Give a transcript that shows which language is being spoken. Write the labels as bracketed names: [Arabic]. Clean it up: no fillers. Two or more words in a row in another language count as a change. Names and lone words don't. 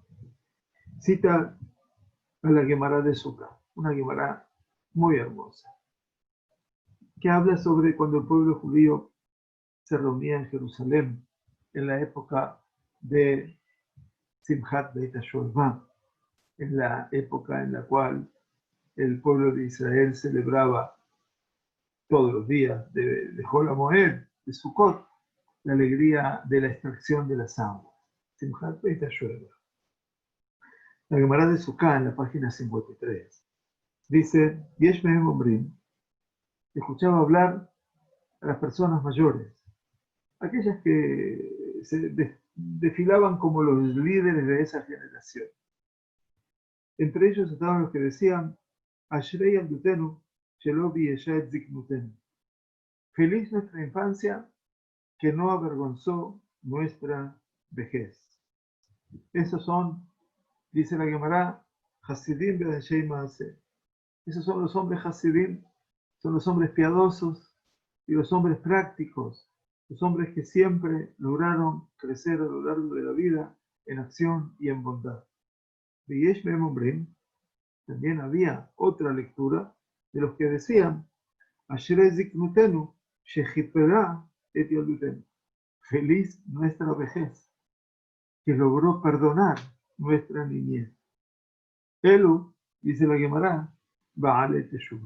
[Spanish] Cita a la Gemara de Sukkah, una Gemara muy hermosa, que habla sobre cuando el pueblo judío se reunía en Jerusalén en la época de Simchat Beit HaShoevah, en la época en la cual el pueblo de Israel celebraba todos los días de Hol HaMoed, de Sukkot, la alegría de la extracción de las aguas. Simchat Beit HaShoeva. La Gemara de Sukkah, en la página 53, dice, [Hebrew] יש מהם אומרים, [Spanish] escuchaba hablar a las personas mayores, aquellas que se desfilaban como los líderes de esa generación. Entre ellos estaban los que decían, [Hebrew] אשרי ילדותנו שלא ביישה את זקנותנו. [Spanish] Feliz nuestra infancia, que no avergonzó nuestra vejez. Esos son, dice la Gemara, [Hebrew] חסידים ואנשי מעשה. [Spanish] Esos son los hombres Hasidim, son los hombres piadosos y los hombres prácticos, los hombres que siempre lograron crecer a lo largo de la vida en acción y en bondad. [Hebrew] ויש מהם אומרים, [Spanish] también había otra lectura de los que decían, [Hebrew] אשרי זקנותנו שכיפרה את ילדותנו. [Spanish] Feliz nuestra vejez, que logró perdonar nuestra niñez. Elu, dice la Gemara, [Hebrew] בעלי תשובה.